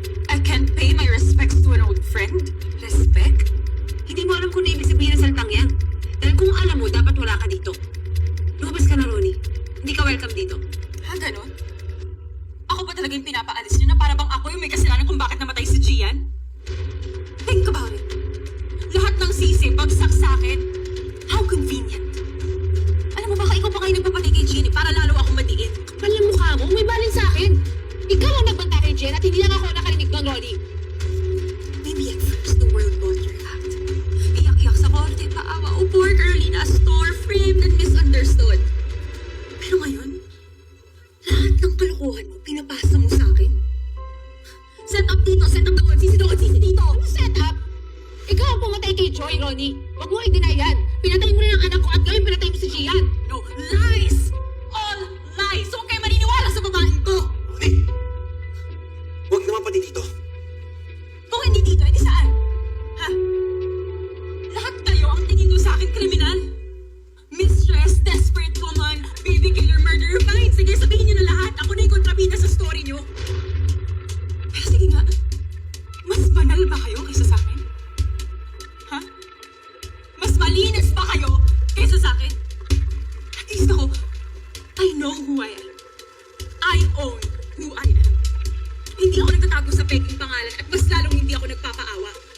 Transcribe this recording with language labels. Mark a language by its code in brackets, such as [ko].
[en] I can't pay my respects to an old friend? Respect? [tl] Hindi mo alam kung ano ibig sabihin ng salitang yan. Dahil kung alam mo, dapat wala ka dito. Lumabas ka na, Ronnie. Hindi ka welcome dito. Ha, ganon? Ako ba talaga yung pinapaalis niyo na para bang ako yung may kasalanan kung bakit namatay si Gian? [en] Think about it. [tl] Lahat ng sisi, bagsak sa akin. [en] How convenient. [tl] Alam mo, baka ikaw pa kayo nagpapatay kay Gian para lalo akong madiin. Kapal yung mukha mo, may balin sa akin. Ikaw ang nagbanta kay Jen at hindi lang ako nakarinig doon, Ronnie. [en] Maybe at first the world bought your act. [tl] Iyak-iyak sa korte, paawa, o [en] poor Carolina, store framed and misunderstood. [tl] Pero ngayon, lahat ng kalokohan mo, pinapasa mo sa akin. Set up dito, set up doon, sisi doon, sisi dito. Ano set up? Ikaw ang pumatay kay Joy, Ronnie. Huwag mo i-deny yan. Pinatay mo rin ang anak ko at ngayon pinatay mo si Gian. [en] No, lies! All lies! [tl] Huwag kayo maniniwala sa babaeng to! Ronnie! Huwag naman pati dito. Kung hindi dito, edi saan? Ha? Lahat kayo ang tingin nyo sa akin kriminal? [en] Mistress, desperate woman, baby killer, murderer, fine. [tl] Sige, sabihin nyo na lahat. Ako na yung kontrabida sa story nyo. Pero sige nga, mas banal ba kayo kaysa sa akin? Ha? Mas malinis ba kayo kaysa sa akin? [en] At least ako, I know who I am. I own who I am. [tl] Hindi ako nagtatago sa peking pangalan at mas lalong hindi ako nagpapaawa.